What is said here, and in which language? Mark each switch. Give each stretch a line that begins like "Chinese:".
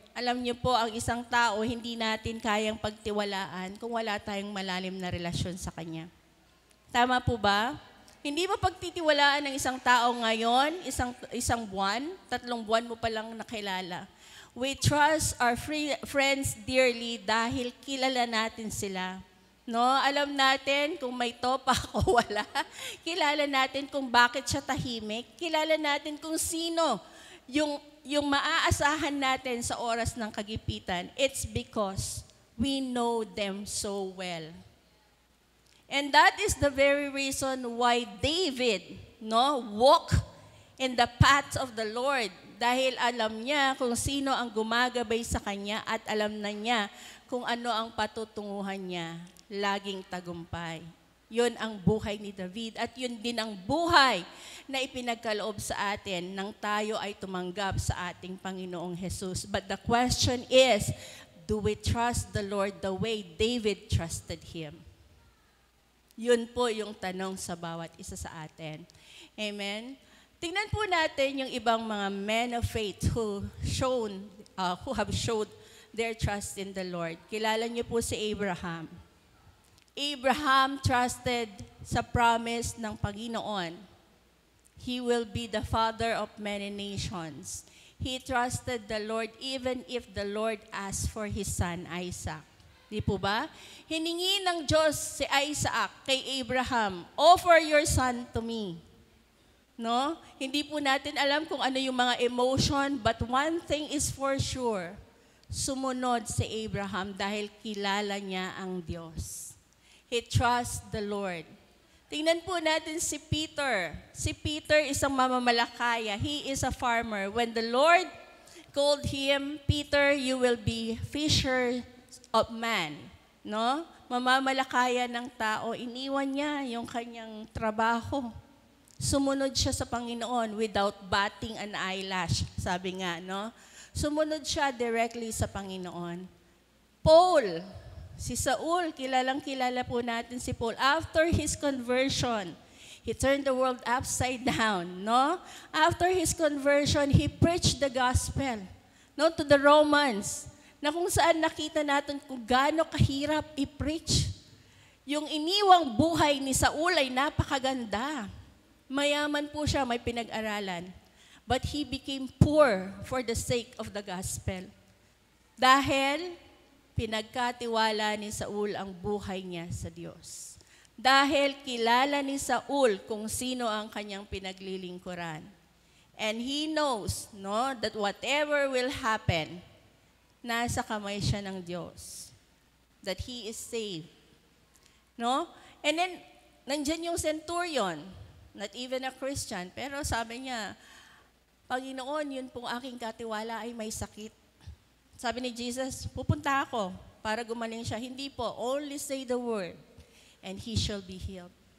Filipino: Alam niyo po, ang isang tao, hindi natin kayang pagtiwalaan kung wala tayong malalim na relasyon sa Kanya. Tama po ba? Hindi mo pagtitiwalaan ng isang tao ngayon, isang buwan, 3 buwan mo pa lang nakilala.
English: We trust our friends dearly
Filipino: dahil kilala natin sila. No, alam natin kung may topa o wala. Kilala natin kung bakit siya tahimik. Kilala natin kung sino yung maaasahan natin sa oras ng kagipitan.
English: It's because we know them so well. And that is the very reason why David, walk in the path of the Lord.
Filipino: Dahil alam niya kung sino ang gumagabay sa kanya at alam na niya kung ano ang patutunguhan niya. Laging tagumpay. Yun ang buhay ni David at yun din ang buhay na ipinagkaloob sa atin nang tayo ay tumanggap sa ating Panginoong Jesus.
English: But the question is, do we trust the Lord the way David trusted Him?
Filipino: Yun po yung tanong sa bawat isa sa atin. Amen? Tingnan po natin yung ibang mga
English: men of faith who have showed their trust in the Lord.
Filipino: Kilala niyo po si Abraham. Abraham trusted sa promise ng Panginoon.
English: He will be the father of many nations. He trusted the Lord even if the Lord asked for his son Isaac.
Filipino: Di po ba? Hiningi ng Diyos si Isaac kay Abraham,
English: offer your son to me.
Filipino: No? Hindi po natin alam kung ano yung mga emotion,
English: but one thing is for sure,
Filipino: sumunod si Abraham dahil kilala niya ang Diyos.
English: He trusts the Lord.
Filipino: Tingnan po natin si Peter. Si Peter isang mamamalakaya.
English: He is a farmer. When the Lord called him, Peter, you will be fisher of man.
Filipino: No? Mamamalakaya ng tao. Iniwan niya yung kanyang trabaho. Sumunod siya sa Panginoon
English: without batting an eyelash.
Filipino: Sabi nga, no? Sumunod siya directly sa Panginoon. Paul, si Saul, kilalang-kilala po natin si Paul.
English: After his conversion, he turned the world upside down, no? After his conversion, he preached the gospel, no, to the Romans,
Filipino: na kung saan nakita natin kung gaano kahirap i-preach. Yung iniwang buhay ni Saul ay napakaganda. Mayaman po siya, may pinag-aralan.
English: But he became poor for the sake of the gospel.
Filipino: Dahil pinagkatiwala ni Saul ang buhay niya sa Diyos. Dahil kilala ni Saul kung sino ang kanyang pinaglilingkuran.
English: And he knows, no, that whatever will happen,
Filipino: nasa kamay siya ng Diyos.
English: That he is saved.
Filipino: No? And then, nandyan yung centurion,
English: not even a Christian,
Filipino: pero sabi niya, Panginoon, yun pong aking katiwala ay may sakit. Sabi ni Jesus, pupunta ako para gumaling siya. Hindi po,
English: only say the word and he shall be healed.